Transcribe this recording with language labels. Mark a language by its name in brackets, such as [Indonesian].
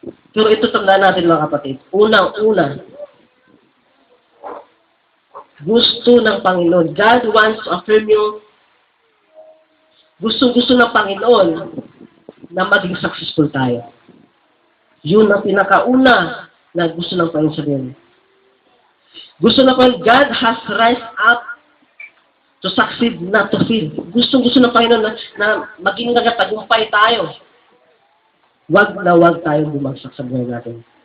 [Filipino] Pero ito tandaan natin mga kapatid. Unang-una, gusto ng Panginoon. [English] God wants to affirm you. [Filipino] Gusto ng Panginoon na maging successful tayo. Yun ang pinakauna na gusto ng Panginoon sabihin. Gusto ng Panginoon, [English] God has raised up to succeed, not to fail. [Filipino] Gusto ng Panginoon na maging nagatagumpay tayo. Wag tayong bumagsak sa buhay natin.